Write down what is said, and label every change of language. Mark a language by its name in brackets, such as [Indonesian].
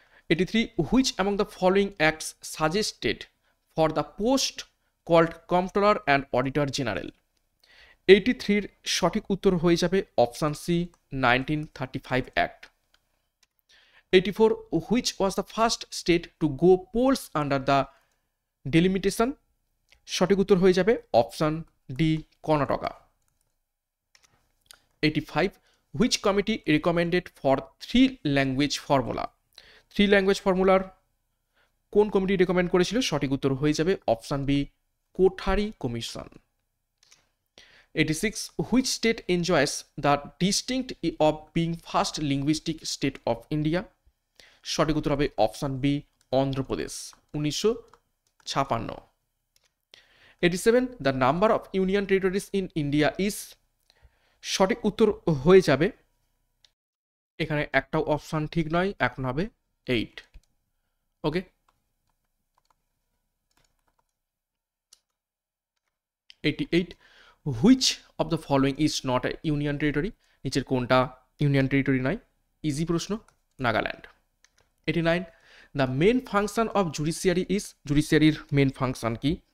[English] 83, which among the following acts suggested for the post called Comptroller and Auditor General? [Bangla] 83 এর সঠিক উত্তর হয়ে যাবে option C, 1935 Act। [English] 84, which was the first state to go polls under the delimitation? [Bangla] সঠিক উত্তর হয়ে যাবে option D, Karnataka. [English] 85, which committee recommended for 3 language formula? [Bangla] 3 language ফর্মুলার কোন কমিটি রেকমেন্ড করেছিল? সঠিক উত্তর হয়ে যাবে option B, Kothari commission. [English] 86, which state enjoys the distinct of being first linguistic state of India? [Bangla] সঠিক উত্তর হবে option B, Andhra Pradesh, 1956। 87, [English] the number of union territories in India is, [Bangla] সঠিক উত্তর হয়ে যাবে, এখানে একটাও অপশান ঠিক নয়, এখন হবে 8। [English] Okay, 88, which of the following is not a union territory? [Bangla] নিচের কোনটা ইউনিয়ন টেরিটরি নয়? ইজি প্রশ্ন, Nagaland. [English] 89, the main function of judiciary is, [Bangla] জুডিশিয়ারির main function কি?